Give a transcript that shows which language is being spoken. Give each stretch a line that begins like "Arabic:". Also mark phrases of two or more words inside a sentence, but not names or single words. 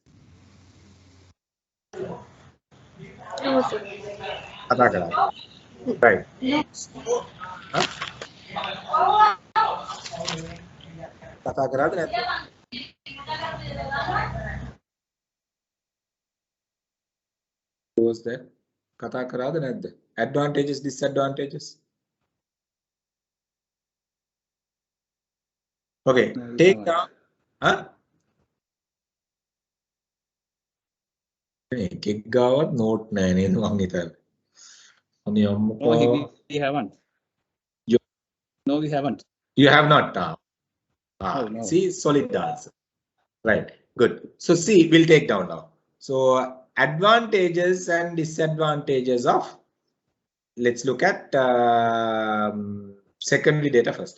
English: No, sir.
Sinhala: කතා කරාද. Right. Huh? කතා කරාද නැද්ද?
English: Who was that?
Sinhala: කතා කරාද නැද්ද?
English: Advantages, disadvantages. Okay, take down. Huh?
Sinhala: එකෙක් ගාවත් note නැහැ නේද මං හිතන්නේ. අනේ අම්මෝ.
English: No, we haven't. No, we haven't. You have not. No. See, solid answer. Right, good. So see, we'll take down now. So advantages and disadvantages of, let's look at secondary data first.